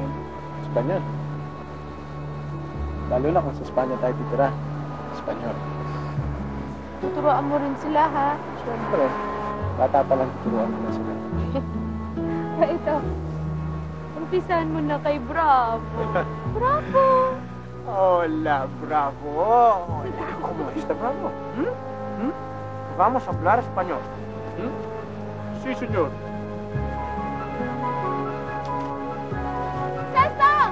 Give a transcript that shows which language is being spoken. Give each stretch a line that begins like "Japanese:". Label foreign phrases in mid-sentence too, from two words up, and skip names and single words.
Filipino: Espanyol. Lalo na kung sa Espanya tayo titira. Espanyol. Tuturuan mo rin sila, ha? Siyempre, bata pa lang tuturuan mo na sila. Ito, umpisahan mo na kay Bravo. Bravo!
Spanish: Hola, Bravo! Hola, ¿cómo está, Bravo? Vamos a hablar español. Sí, señor. ¡Sasong!